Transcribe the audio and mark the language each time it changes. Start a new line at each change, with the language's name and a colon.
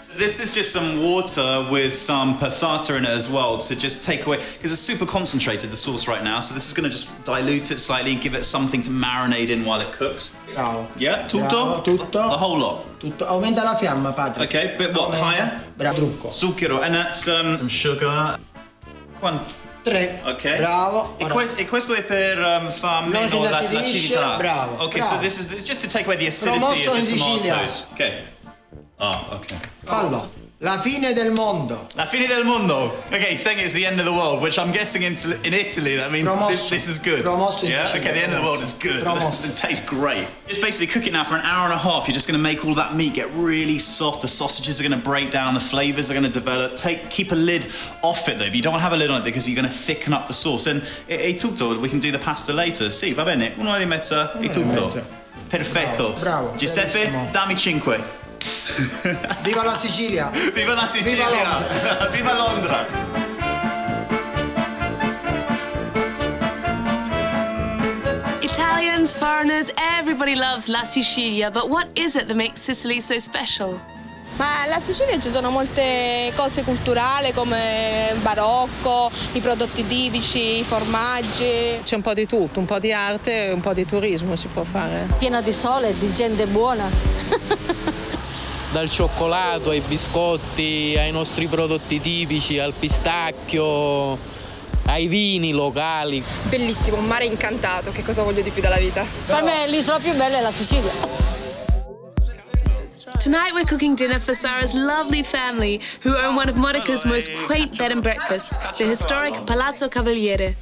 English: This is just some water with some passata in it as well to just take away, because it's super concentrated, the sauce right now, so this is going to just dilute it slightly and give it something to marinate in while it cooks.
Italian: Bravo. Yeah, tutto? Bravo, tutto.
English: The whole lot?
Italian: Tutto. Aumenta la fiamma, padre.
English: Okay, but what, higher?
Italian: Bravo, trucco.
English: Zucchero, and that's some sugar. 3. Ok.
Italian: Bravo. E questo è per far meno l'acidità. Bravo.
English: Okay,
Italian: bravo.
English: so this is just to take away the acidity of the tomatoes. Okay. Oh, okay.
Italian: Fallo. La fine del mondo. La fine del mondo.
English: Okay, saying it's the end of the world, which I'm guessing in Italy that means this is good.
Italian: Promosso.
English: Yeah. Okay, the end of the world is good.
Italian: Promosso.
English: It tastes great. Just basically cook it now for an hour and a half. You're just going to make all that meat get really soft. The sausages are going to break down. The flavors are going to develop. Keep a lid off it though. But you don't want to have a lid on it because you're going to thicken up the sauce. And
Italian: è tutto.
English: We can do the pasta later.
Italian: Sì, va bene. Un'ora e mezza. È tutto. Perfetto. Bravo. Giuseppe, bravissimo. dammi 5. Viva la Sicilia! Viva la Sicilia! Viva Londra! Viva Londra!
English: Italians, foreigners, everybody loves La Sicilia, but what is it that makes Sicily so special?
Italian: Ma alla Sicilia ci sono molte cose culturali come il barocco, i prodotti tipici, i formaggi. C'è un po' di tutto, un po' di arte e un po' di turismo si può fare. Pieno di sole, di gente buona. Dal cioccolato ai biscotti, ai nostri prodotti tipici, al pistacchio, ai vini locali. Bellissimo, un mare incantato, che cosa voglio di più dalla vita? Per me l'isola più bella è la Sicilia.
English: Tonight we're cooking dinner for Sarah's lovely family, who own one of Modica's most quaint bed and breakfasts, the historic Palazzo Cavaliere.